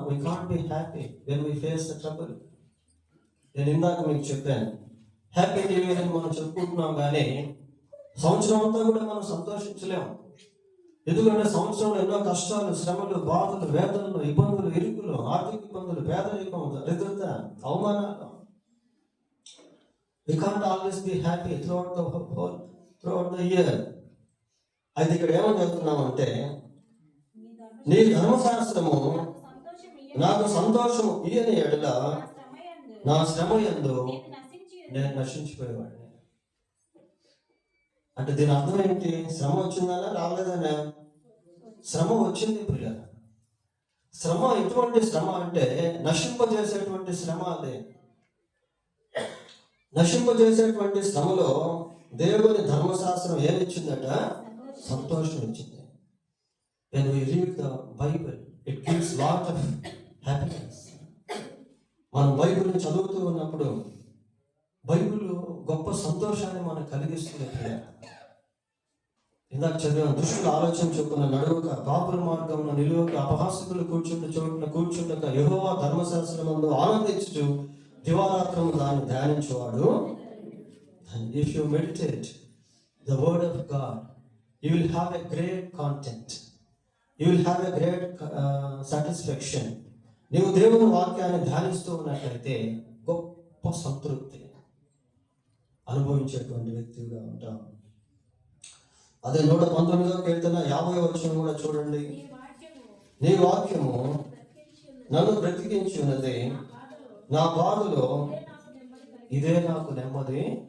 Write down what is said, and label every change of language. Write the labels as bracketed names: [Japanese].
[English] We can't be happy when we face the trouble. [Telugu] నేను ఇందాక మీకు చెప్పాను, [English] happy new year [Telugu] అని మనం చెప్పుకుంటున్నాం, కానీ సంవత్సరం అంతా కూడా మనం సంతోషించలేము. ఎందుకంటే సంవత్సరంలో ఎన్నో కష్టాలు, శ్రమలు, బాధలు, వేదనలు, ఇబ్బందులు, ఇరుకులు, ఆర్థిక ఇబ్బందులు, పేదరికం, దరిద్రత, అవమానాలు. [English] We can't always be happy throughout the year. [Telugu] అయితే ఇక్కడ ఏమని చెప్తున్నామంటే, నీ ధర్మశాస్త్రము నాకు సంతోషము ఇయ్యని ఎడల నా శ్రమ యందు నేను నశించిపోయేవాడిని. అంటే దీని అర్థం ఏంటి? శ్రమ వచ్చిందనా రాలేదనా? శ్రమ వచ్చింది ప్రియ. శ్రమ ఎటువంటి శ్రమ అంటే నశింపజేసేటువంటి శ్రమ. అదే నశింపజేసేటువంటి శ్రమలో దేవుని ధర్మశాస్త్రం ఏమిచ్చిందట? సంతోషం ఇచ్చింది. [English] When we read the Bible, it gives lot of happiness. [Telugu] మనం బైబిల్ని చదువుతూ ఉన్నప్పుడు బైబిల్ గొప్ప సంతోషాన్ని మనకు కలిగిస్తుంది. ఇందాక చదివాను, దుష్టుల ఆలోచన చొప్పున నడువక, పాపుల మార్గంలో నిలువక, అపహాసకులు కూర్చుంటే చోటున కూర్చుండక, యెహోవా ధర్మశాస్త్రమందు ఆనందించుచు దివారాత్రము దాన్ని ధ్యానించేవాడు. [English] If you meditate the word of God, you will have a great content. You will have a great satisfaction. [Telugu] నీవు దేవుని వాక్యాన్ని ధ్యానిస్తూ ఉన్నట్లయితే గొప్ప సంతృప్తి అనుభవించేటువంటి వ్యక్తిగా ఉంటాం. అదే 119వ కీర్తన 50వ వచనం కూడా చూడండి. నీ వాక్యము నన్ను బ్రతికించి ఉన్నది, నా బాధలో ఇదే నాకు నెమ్మది.